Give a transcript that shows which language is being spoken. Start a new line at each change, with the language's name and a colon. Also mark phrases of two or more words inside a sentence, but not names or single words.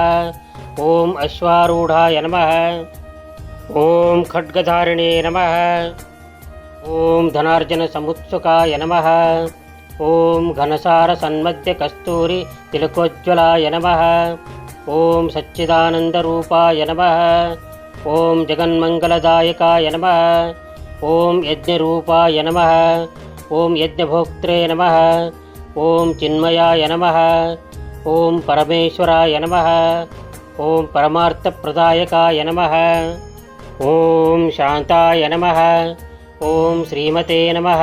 Sanskrit: ओम अश्वारूढाय नमः। ओम खड्गधारिणे नमः। ओम धनार्जनसमुत्सुकाय नमः। ओम घनसारसन्मध्यकस्तूरि तिलकोज्ज्वलाय नमः। ओम सच्चिदानंदरूपाय नमः। ఓం జగన్మంగళదాయకాయ నమః. ఓం యజ్ఞరూపాయ నమః. ఓం యజ్ఞభోక్త్రే నమః. ఓం చిన్మయాయ నమః. ఓం పరమేశ్వరాయ నమః. ఓం పరమార్థప్రదాయకాయ నమః. ఓం శాంతాయ నమః. ఓం శ్రీమతే నమః.